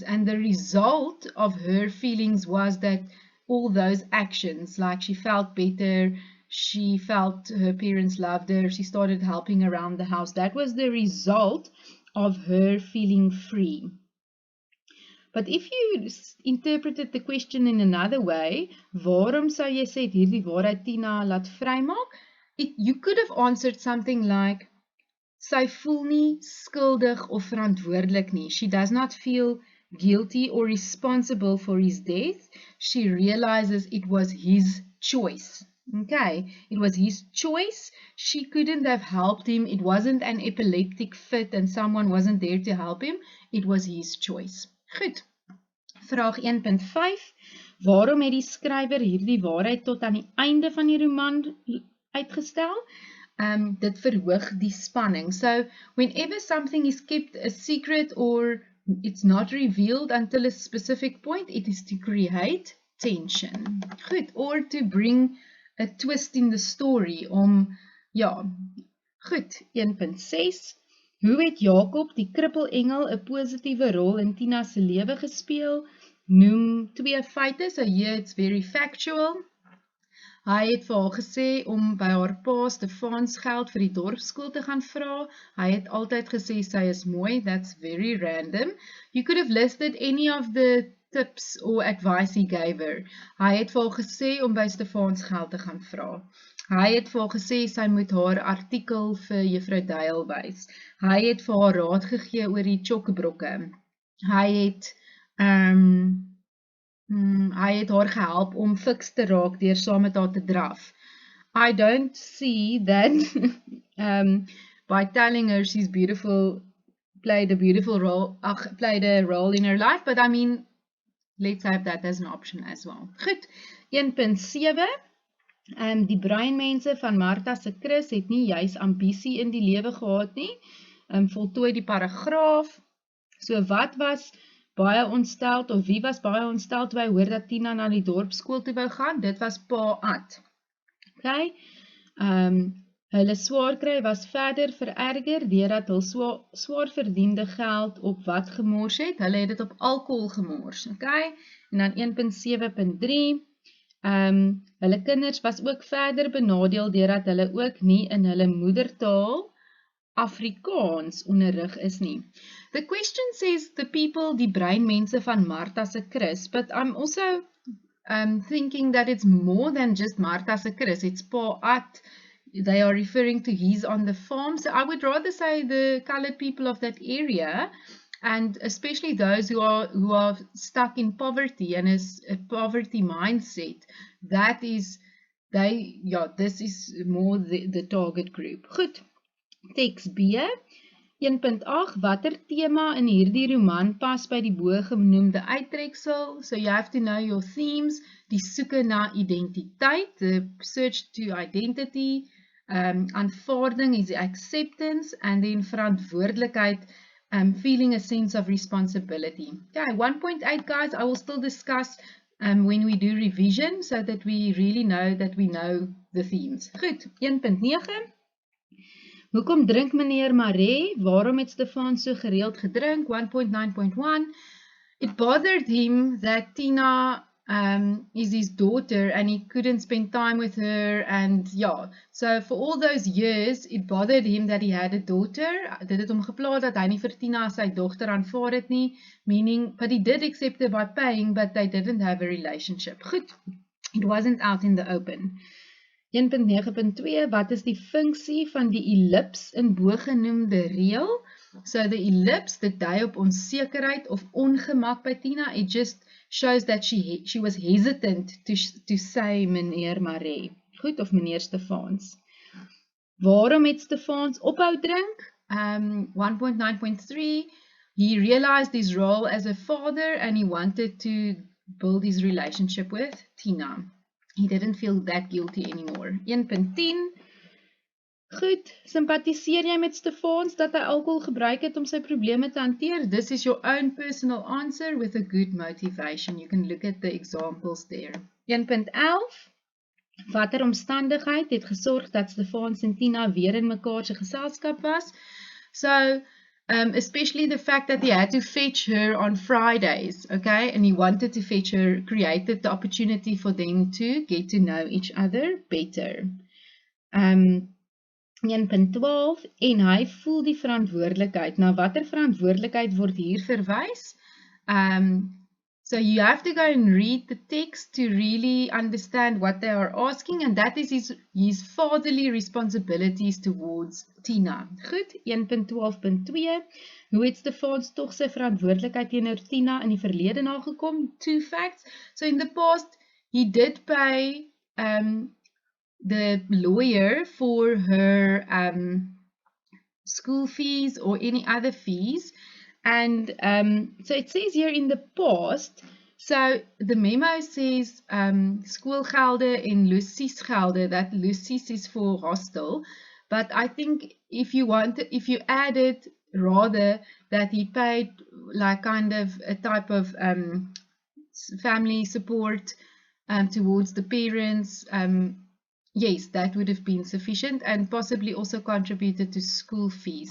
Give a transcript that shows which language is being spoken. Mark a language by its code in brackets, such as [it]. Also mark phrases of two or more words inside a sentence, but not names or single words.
[en] And the result of her feelings was that all those actions, like she felt better, she felt her parents loved her, she started helping around the house. That was the result of her feeling free. But if you interpreted the question in another way, [af] waarom sou jy sê hierdie waarheid Tina laat vrymaak? [en] You could have answered something like, [af] sy voel nie skuldig of verantwoordelik nie. [en] She does not feel guilty or responsible for his death. She realizes it was his choice. Okay, it was his choice. She couldn't have helped him. It wasn't an epileptic fit and someone wasn't there to help him. It was his choice. [af] Goed. Vraag 1.5. Waarom het die skrywer hierdie waarheid tot aan die einde van die roman uitgestel? Dit verhoog die spanning. [en] So, whenever something is kept a secret or it's not revealed until a specific point, it is to create tension. Goed, or to bring a twist in the story Goed, 1.6. [af] Hoe het Jacob, die kruppel engel, 'n positiewe rol in Tina se lewe gespeel? Noem 2 feite, [en] so here it's very factual. [af] Hy het vir haar gesê om by haar pa Stefaansgeld vir die dorpsskool te gaan vra. Hy het altyd gesê sy is mooi. [en] That's very random. You could have listed any of the tips or advice he gave her. [af] Hy het vir haar gesê om by Stefaansgeld te gaan vra. Hy het vir haar gesê sy moet haar artikel vir juffrou Duil wys. Hy het vir haar raad gegee oor die chockebrokke. Hy het haar gehelp om fiks te raak deur saam met haar te draf. [en] I don't see that by telling her she's beautiful, played a role in her life, but I mean, let's have that as an option as well. [af] Goed, 1.7. Die breinmense van Martha se Chris het nie juis ambisie in die lewe gehad nie. Voltooi die paragraaf. So wat was baie ontsteld, of wie was baie ontsteld toe hy hoor dat Tina na die dorpsskool toe wou gaan? Dit was pa Ad. Okay. Hulle swaarkry was verder vererger deurdat hul swaar verdiende geld op wat gemors het. Hulle het dit op alkohol gemors. Okay. En dan 1.7.3. Hulle kinders was ook verder benadeel deurdat hulle ook nie in hulle moedertaal Afrikaans onderrig is nie. [en] The question says the people, [af] die breinmense van Martha se Chris, [en] but I'm also thinking that it's more than just Martha se Chris, it's Pa At. They are referring to he's on the farm, so I would rather say the colored people of that area, and especially those who are stuck in poverty and is a poverty mindset. That is, this is more the target group. [af] Goed, teks B, 1.8, watter tema in hierdie roman pas by die bogenoemde uittreksel? [en] So you have to know your themes, [af] die soeke na identiteit, [en] the search to identity, aanvaarding is acceptance, and then verantwoordelikheid, feeling a sense of responsibility. Okay, 1.8 guys, I will still discuss when we do revision, so that we really know that we know the themes. [af] Goed, 1.9. Hoekom drink meneer Maree? Waarom het Stefan so gereeld gedrink? 1.9.1. [en] It bothered him that Tina is his daughter and he couldn't spend time with her, and so for all those years it bothered him that he had a daughter. [af] Dit het hom gepla dat hy nie vir Tina as sy dogter aanvaar het nie, [en] meaning, but he did accept her by paying, but they didn't have a relationship. Goed, it wasn't out in the open. 1.9.2, wat is die funksie van die ellips in bogenoemde reël? So the ellipse, [af] dit dui op onsekerheid of ongemak by Tina. [en] It just shows that she was hesitant to say meneer Maree. [af] Goed, of meneer Stefans. Waarom het Stefans ophou drink? 1.9.3, [en] he realized his role as a father and he wanted to build his relationship with Tina. He didn't feel that guilty anymore. 1.10, [af] goed, sympathiseer jy met Stefans dat hy alcohol gebruik het om sy probleme te hanteer? [en] This is your own personal answer with a good motivation. You can look at the examples there. 1.11, [af] watter omstandigheid het gesorg dat Stefans en Tina weer in mekaar se geselskap was? [en] So, especially the fact that he had to fetch her on Fridays, okay, and he wanted to fetch her, created the opportunity for them to get to know each other better. 1.12, [af] en hy voel die verantwoordelikheid. Nou, watter verantwoordelikheid word hier verwys? [en] So you have to go and read the text to really understand what they are asking, and that is his fatherly responsibilities towards Tina. [af] Goed, 1.12.2, hoe het Stefans tog sy verantwoordelikheid teenoor Tina in die verlede nagekom? [en] 2 facts. So in the past, he did pay the lawyer for her school fees or any other fees, and so it says here in the past, so the memo says [af] skoolgelde en losiesgelde, [en] that losies is for hostel, but I think if you added rather that he paid like kind of a type of family support towards the parents, yes, that would have been sufficient and possibly also contributed to school fees.